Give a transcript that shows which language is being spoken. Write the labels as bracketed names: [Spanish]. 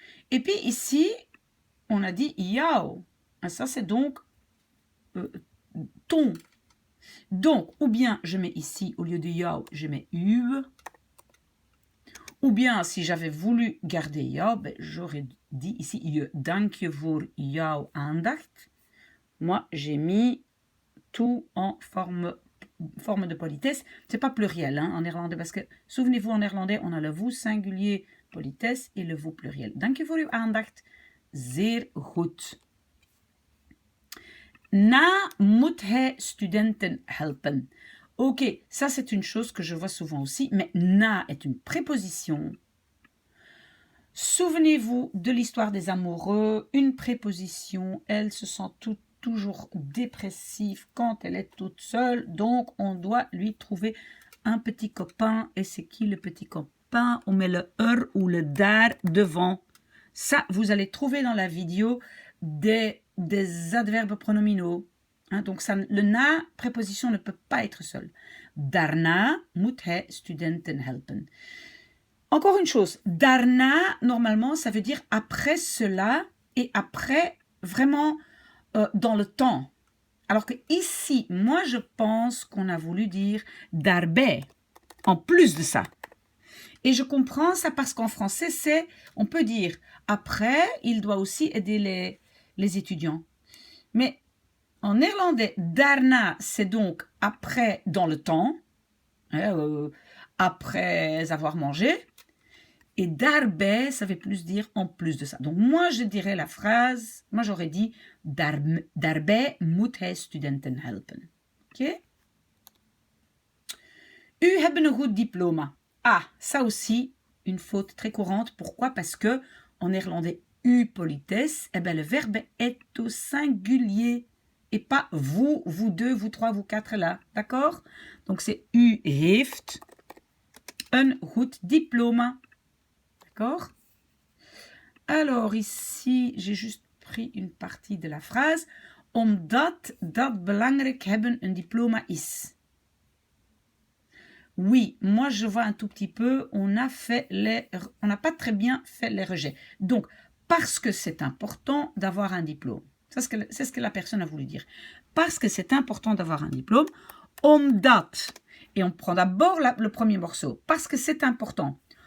[French] Et puis ici, on a dit jou. Ça, c'est donc ton. Donc, ou bien je mets ici, au lieu de jou, je mets u. Ou bien, si j'avais voulu garder jou, ben, j'aurais dit ici je. [Dutch] Dank je voor jouw aandacht. [French] Moi, j'ai mis tout en forme de politesse. C'est pas pluriel hein, en néerlandais, parce que, souvenez-vous, en néerlandais, on a le vous singulier politesse et le vous pluriel. [Dutch] Dank je voor uw aandacht. Zeer goed. Na moet hij studenten helpen. [French] Ok, ça c'est une chose que je vois souvent aussi, mais na est une préposition. Souvenez-vous de l'histoire des amoureux, une préposition, elle se sent toujours dépressive quand elle est toute seule, donc on doit lui trouver un petit copain. Et c'est qui le petit copain? On met le ou le dar devant. Ça, vous allez trouver dans la vidéo des adverbes pronominaux. Hein, donc ça, le na, préposition, ne peut pas être seul. [Dutch] Daarna moet hij studenten helpen. [French] Encore une chose, daarna, normalement, ça veut dire après cela et après, vraiment, dans le temps. Alors que ici, moi, je pense qu'on a voulu dire daarbij, en plus de ça. Et je comprends ça parce qu'en français, c'est, on peut dire, après, il doit aussi aider les étudiants. Mais en néerlandais, daarna, c'est donc après dans le temps, après avoir mangé. Et daarbij, ça veut plus dire en plus de ça. Donc moi, je dirais la phrase, moi j'aurais dit, [Dutch] daarbij moet hij studenten helpen. [French] Ok? [Dutch] U hebben een goed diploma. [French] Ah, ça aussi, une faute très courante. Pourquoi? Parce que en néerlandais, u politesse, eh ben, le verbe est au singulier. Et pas vous, vous deux, vous trois, vous quatre là. D'accord? Donc c'est [Dutch] u heeft een goed diploma. [French] D'accord? Alors ici, j'ai juste pris une partie de la phrase. [Dutch] Omdat dat belangrijk hebben een diploma is. [French] Oui, moi je vois un tout petit peu, on n'a pas très bien fait les rejets. Donc, parce que c'est important d'avoir un diplôme. C'est ce que la personne a voulu dire. Parce que c'est important d'avoir un diplôme, omdat, et on prend d'abord le premier morceau, parce que c'est important.